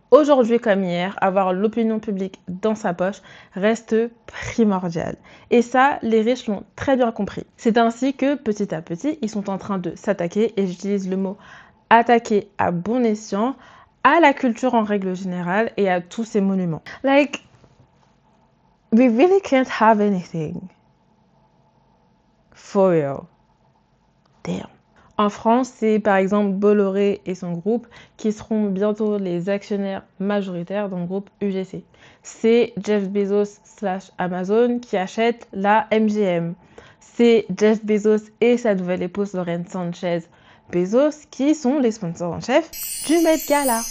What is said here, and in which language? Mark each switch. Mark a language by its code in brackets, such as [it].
[fr] Aujourd'hui comme hier, avoir l'opinion publique dans sa poche reste primordial. Et ça, les riches l'ont très bien compris. C'est ainsi que petit à petit, ils sont en train de s'attaquer, et j'utilise le mot attaquer à bon escient, à la culture en règle générale et à tous ces monuments. [en] Like, we really can't have anything. For real. Damn. [fr] En France, c'est par exemple Bolloré et son groupe qui seront bientôt les actionnaires majoritaires dans le groupe UGC. C'est Jeff Bezos / Amazon qui achète la MGM. C'est Jeff Bezos et sa nouvelle épouse Lauren Sanchez Bezos qui sont les sponsors en chef du Met Gala.